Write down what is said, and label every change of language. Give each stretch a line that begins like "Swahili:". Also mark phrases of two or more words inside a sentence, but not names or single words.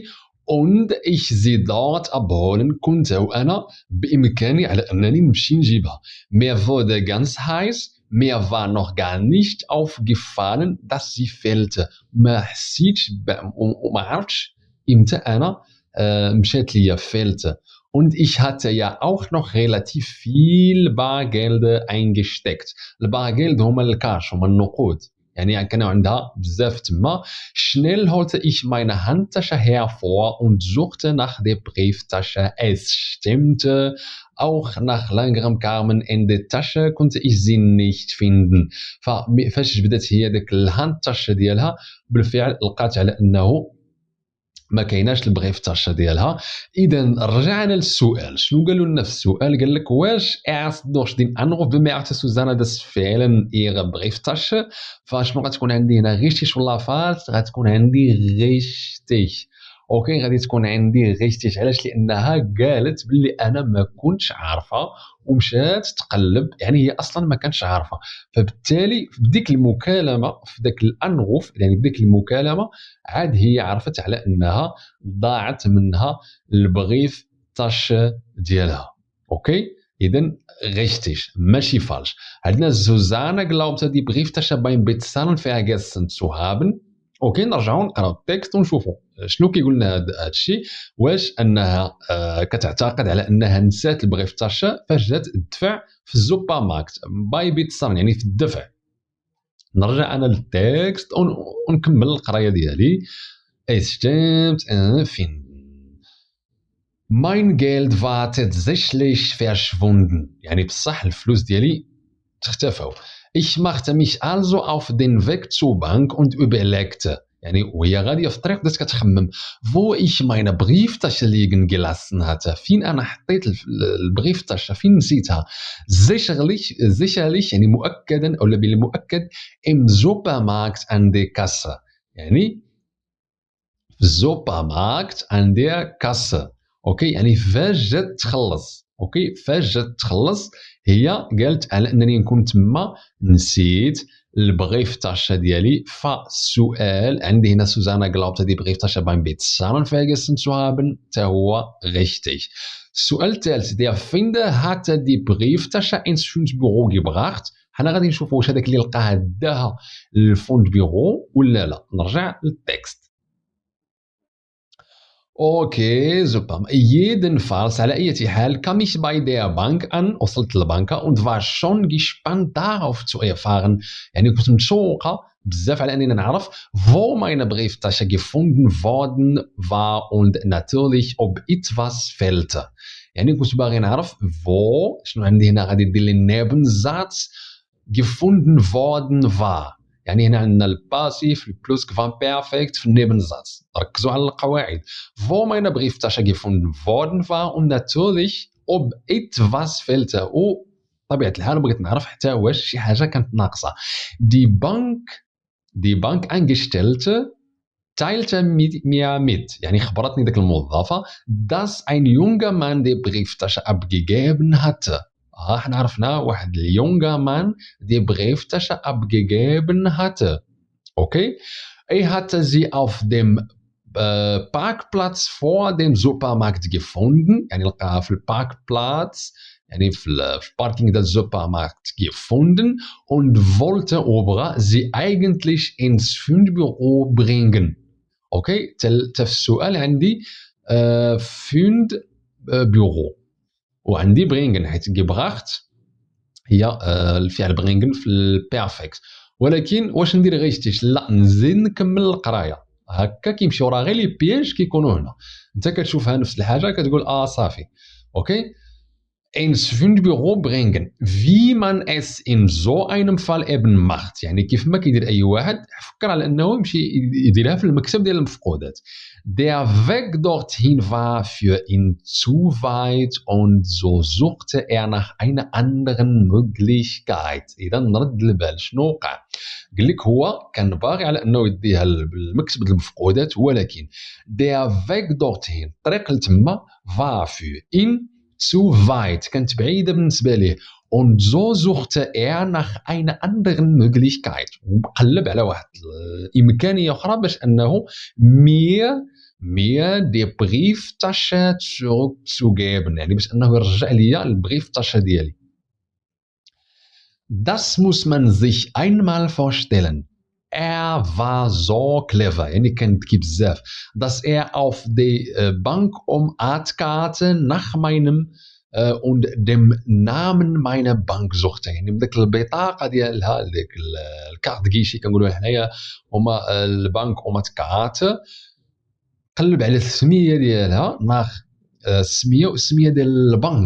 German: und ich sie dort abholen konnte،
Arabic: وأنا بإمكاني على أنني نمشي نجيبها.
German: mir wurde ganz heiß، mir war noch gar nicht aufgefallen dass sie fehlte،
Arabic: ما حسيتش وما عرفتش إمتى أنا مشات ليا fehlte.
German: und ich hatte ja auch noch relativ viel Bargeld eingesteckt.
Arabic: البارغيلد هما الكاش، هما النقود، يعني كانوا عندها بزاف تما.
German: Schnell holte ich meine Handtasche hervor und suchte nach der Brieftasche. Es stimmte, auch nach längerem Kramen in der Tasche konnte ich sie nicht finden.
Arabic: فاش جبدت هي ديك الهاندتاشا ديالها بالفعل لقات على انه ما كايناش البريفتاشا ديالها. اذا رجعنا للسؤال، شنو قالوا لنا في السؤال؟ قال لك واش
German: erst durch den Anruf bemerkte Susanne das Fehlen ihrer Brieftasche.
Arabic: فشنو غتكون عندي هنا richtig ولا falsch؟ غتكون عندي richtig. اوكي غادي تكون عندي richtig. علاش؟ لانها قالت باللي انا ما كنتش عارفه ومشات تقلب، يعني هي اصلا ما كانتش عارفه. فبالتالي في ديك المكالمه، في داك الانغوف، يعني في ديك المكالمه عاد هي عرفت على انها ضاعت منها البغيف تاش ديالها. اوكي اذا richtig ماشي فالش.
German: عندنا زوزانا glaubte die Brieftasche beim Bezahlen vergessen zu haben.
Arabic: اوكي نرجعوا نقراو التكست ونشوفوا شنو كيقول لنا هذا الشيء. واش انها كتعتقد على انها نسات البريفتاشا فاش جات تدفع في السوبر ماركت باي بيتسان، يعني في الدفع. نرجع انا للتكست ونكمل القرايه ديالي.
German: Es stimmt, finden. Mein Geld war tatsächlich verschwunden.
Arabic: يعني بصح الفلوس ديالي تختفوا.
German: Ich machte mich also auf den Weg zur Bank und überlegte.
Arabic: يعني وهي غادية في الطريق بدات كتخمم
German: wo ich meine Brieftasche liegen gelassen hatte.
Arabic: فين أنا حطيت البريفتاشا، فين نسيتها.
German: sicherlich
Arabic: يعني مؤكدا أو بالمؤكد
German: im Supermarkt an der Kasse.
Arabic: يعني في السوبرماركت
German: an der Kasse.
Arabic: اوكي يعني فاش جات تخلص. اوكي فاش جات تخلص هي قالت على انني نكون تما نسيت البريفتاشا ديالي. فالسؤال عندي هنا سوزانا
German: glaubte die Brieftasche beim Bezahlen vergessen zu haben،
Arabic: تا هو richtig. السؤال الثالث
German: der Finder hatte die Brieftasche ins Fundbüro gebracht.
Arabic: حنا غادي نشوفوا واش هذاك اللي لقاها داها للفوند بيرو ولا لا. نرجع للتكست.
German: Okay, super. Jedenfalls,
Arabic: على أي حال,
German: kam ich bei der Bank an,
Arabic: وصلت للبنكة
German: und war schon gespannt darauf zu erfahren.
Arabic: يعني كنت متشوقة بزاف على أنني نعرف
German: wo meine Brieftasche gefunden worden war und natürlich ob etwas fehlte.
Arabic: يعني كنت باغي نعرف wo، شنو عندي هنا غادي ندير لي
German: Nebensatz gefunden worden war.
Arabic: يعني هنا عندنا الباسيف البلوس كفان بيرفكت في النيبنزاتس. ركزوا على القواعد.
German: wo meine Brieftasche gefunden worden war und natürlich ob etwas fehlte.
Arabic: وطبيعة الحال بغيت نعرف حتى واش شي حاجة كانت ناقصة.
German: die Bank Angestellte teilte mir mit،
Arabic: يعني خبرتني داك الموظفة
German: dass ein junger Mann die Brieftasche abgegeben hatte.
Arabic: احنا عرفنا واحد اليونغا مان
German: die Brieftasche abgegeben hatte.
Arabic: Okay?
German: Hatte sie auf dem Parkplatz vor dem Supermarkt gefunden.
Arabic: يعني لقاها في الباركبلاتس، يعني في الباركينغ ديال السوبرماركت
German: gefunden und wollte
Arabic: وبغى
German: sie eigentlich ins Fundbüro bringen.
Arabic: اوكي تا في السؤال عندي Fundbüro وعندي برينغن، حيت جيبراخت هي الفعل برينغن في البيرفكت. ولكن واش ندير غيشتيش؟ لا نزيد نكمل القرايه. هكا كيمشيو راه غير لي بياج كيكونوا هنا. انت كتشوفها نفس الحاجه كتقول صافي.
German: اوكي ins Fundbüro bringen wie man es in so einem Fall eben macht.
Arabic: يعني كيف ما كيدير اي واحد فكر على انه يمشي يديرها في المكتب ديال المفقودات.
German: Der Weg dorthin war für ihn zu weit und so suchte er nach einer anderen Möglichkeit.
Arabic: إذا نرد البال شنو وقع؟ قال لك هو كان باغي على انه يديها للمكتب ديال المفقودات، ولكن
German: der Weg dorthin
Arabic: الطريق لتما
German: war für ihn zu weit
Arabic: كانت بعيدة بالنسبة ليه.
German: und so suchte er nach einer anderen Möglichkeit
Arabic: وقلب على واحد الإمكانية أخرى باش أنه
German: mir die Brieftasche zurückzugeben،
Arabic: يعني باش أنه يرجع لي البريفتاشا ديالي.
German: Das muss man sich einmal vorstellen. Er war so clever،
Arabic: يعني كان ذكي بزاف.
German: dass er auf die Bankomatkarte nach meinem und dem Namen meiner Banksuchte.
Arabic: يعني من ديك البطاقه ديالها ديك الكارت كيشي كنقولوا حنايا هما البنك اوماتكارت. قلب على السميه ديالها ناخ السميه ديال البنك.